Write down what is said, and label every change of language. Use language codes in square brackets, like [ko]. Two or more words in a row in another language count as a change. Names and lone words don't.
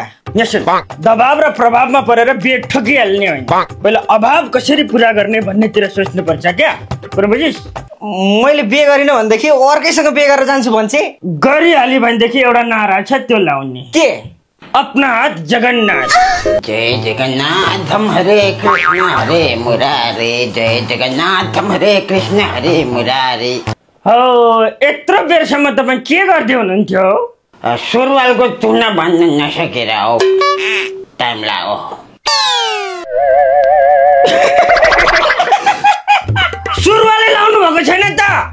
[ne] यहाँ सुन दबाब र प्रभावमा परेर बिहे ठोकिहाल्ने होइन पहिला अभाव कसरी पुरा गर्ने भन्नेतिर सोच्नुपर्छ क्या कुरो बुझिस् मैले बिहे गरिनँ भनेदेखि अर्कैसँग बिहे गरेर जान्छु भन्छ गरिहाल्यो भनेदेखि एउटा नारा छ त्यो लाउने के [hi] अपना हात जगन्नाथ [sa] जय जगन्नाथम हरे कृष्ण हरे मुरारे जय जगन्नाथम हरे कृष्ण हरे मुरारे [ne] हो यत्रो बेरसम्म तपाईँ के गर्दै हुनुहुन्थ्यो सुरुवालको तुना भन्न नसकेर हो टाइम लाग्यो सुरुवालै लाउनु भएको छैन त